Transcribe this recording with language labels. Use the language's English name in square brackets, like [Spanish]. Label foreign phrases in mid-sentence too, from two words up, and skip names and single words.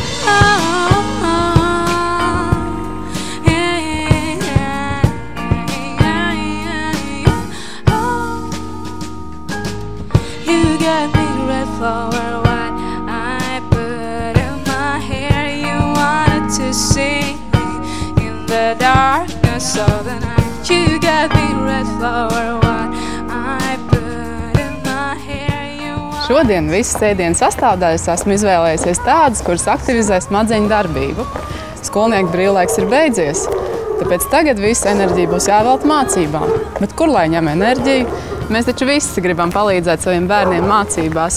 [English] Flower, what I put in my hair. You wanted to see me in the darkness of the night. You got me red flower, what I put in my hair. [Latvian] Šodien visas ēdienas sastāvdaļas esmu izvēlējusies tādas, kuras aktivizē smadzeņu darbību. Skolnieku brīvlaiks ir beidzies, tāpēc tagad visa enerģija būs jāvelta mācībām. Bet kur lai ņem enerģiju? Mēs taču visi gribam palīdzēt saviem bērniem mācībās.